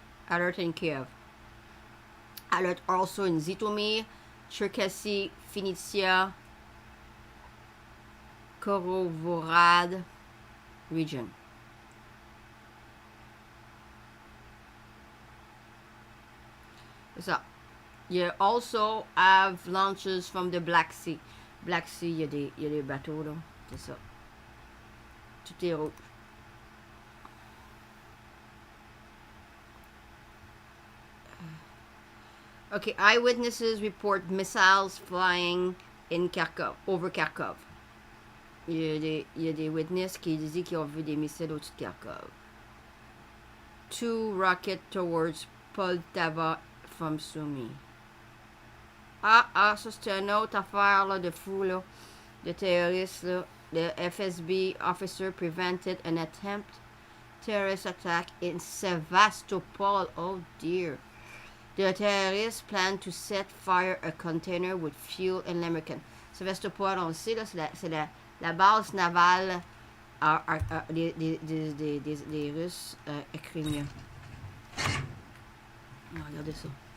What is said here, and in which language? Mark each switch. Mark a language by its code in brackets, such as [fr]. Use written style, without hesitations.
[en] Alert in Kiev. Alert also in Zhytomyr, Cherkasy, Vinnytsia, Korovorad region. So, you also have launches from the Black Sea. [fr] Black Sea, il y a des bateaux là, c'est ça. Tout est rouge. [en] Okay, eyewitnesses report missiles flying in Kharkov, over Kharkov. [fr] Il y a des witnesses qui disent qu'ils ont vu des missiles au-dessus de Kharkov. [en] 2 rockets towards Poltava from Sumy. [fr] Ça c'est une autre affaire là, de fou, là, de terroristes. Là. [en] The FSB officer prevented an attempt terrorist attack in Sevastopol. Oh dear. The terrorists plan to set fire a container with fuel in l'American. [fr] Sevastopol, on le sait, là, c'est la base navale des Russes ukrainiens. Regardez ça.